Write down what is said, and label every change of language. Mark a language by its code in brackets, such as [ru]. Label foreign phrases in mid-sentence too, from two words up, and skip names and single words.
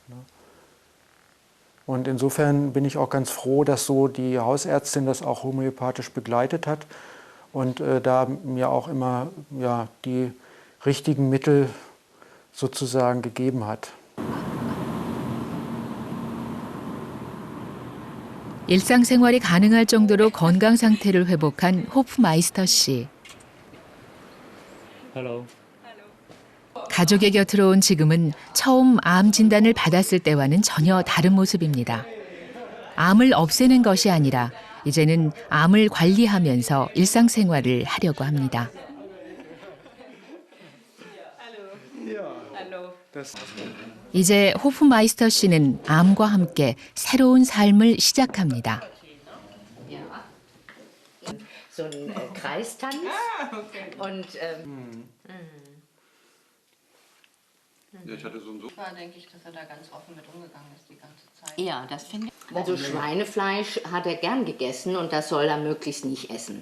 [de] Und insofern bin ich auch ganz froh, dass so die Hausärztin das auch homöopathisch begleitet hat und da mir auch immer die richtigen Mittel sozusagen gegeben hat. [ko] 일상생활이 가능할 정도로 건강 상태를 회복한 호프마이스터 씨. Hello. 가족의 곁으로 온 지금은 처음 암 진단을 받았을 때와는 전혀 다른 모습입니다. 암을 없애는 것이 아니라 이제는 암을 관리하면서 일상생활을 하려고 합니다. 이제 호프마이스터 씨는 암과 함께 새로운 삶을 시작합니다. [de] So ein Kreistanz und ich hatte so ein war, denke ich, dass er da ganz offen mit umgegangen ist die ganze Zeit. Ja, das finde ich. Also Schweinefleisch hat er gern gegessen und das soll er möglichst nicht essen.